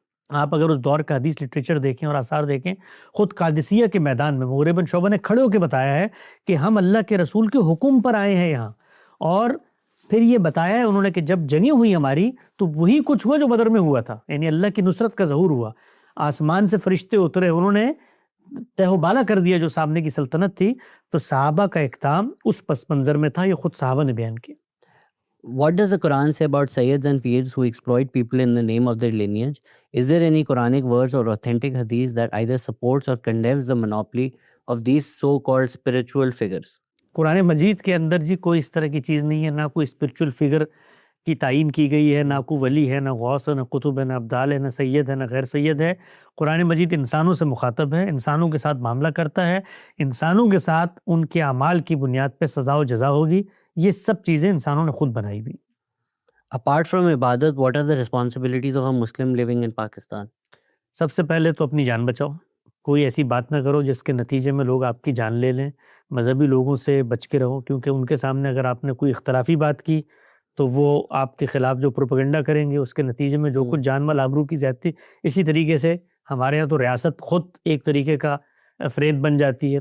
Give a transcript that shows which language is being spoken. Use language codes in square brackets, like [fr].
[ur] آپ اگر اس دور کا حدیث لٹریچر دیکھیں اور آثار دیکھیں, خود قادسیہ کے میدان میں مغیرہ بن شعبہ نے کھڑے ہو کے بتایا ہے کہ ہم اللہ کے رسول کے حکم پر آئے ہیں یہاں, اور پھر یہ بتایا ہے انہوں نے کہ جب جنگیں ہوئی ہماری تو وہی کچھ ہوا جو بدر میں ہوا تھا, یعنی اللہ کی نصرت کا ظہور ہوا. آسمان سے فرشتے اترے, انہوں نے تہ و بالا کر دیا جو سامنے کی سلطنت تھی. تو صحابہ کا اقدام اس پس منظر میں تھا, یہ خود صحابہ نے بیان کیا. [en] What does the Quran say about Sayyids and Peers who exploit people in the name of their lineage? Is there any Quranic verse or authentic hadith that either supports or condemns the monopoly of these so-called spiritual figures? [ur] قرآن مجید کے اندر جی کوئی اس طرح کی چیز نہیں ہے, نہ کوئی spiritual figure کی تعین کی گئی ہے, نہ کوئی ولی ہے, نہ غوث ہے, نہ قطب ہے, نہ ابدال ہے, نہ سید ہے, نہ غیر سید ہے. قرآن مجید انسانوں سے مخاطب ہے, انسانوں کے ساتھ معاملہ کرتا ہے, انسانوں کے ساتھ ان کے اعمال کی بنیاد پہ سزا و جزا ہوگی. یہ سب چیزیں انسانوں نے خود بنائی بھی. [en] Apart from ibadat, what are the responsibilities of a Muslim living in Pakistan? [ur] سب سے پہلے تو اپنی جان بچاؤ, کوئی ایسی بات نہ کرو جس کے نتیجے میں لوگ آپ کی جان لے لیں. مذہبی لوگوں سے بچ کے رہو, کیونکہ ان کے سامنے اگر آپ نے کوئی اختلافی بات کی تو وہ آپ کے خلاف جو پروپیگنڈا کریں گے, اس کے نتیجے میں جو کچھ جان مال آبرو کی زیادتی. اسی طریقے سے ہمارے یہاں تو ریاست خود ایک طریقے کا فریب بن جاتی ہے.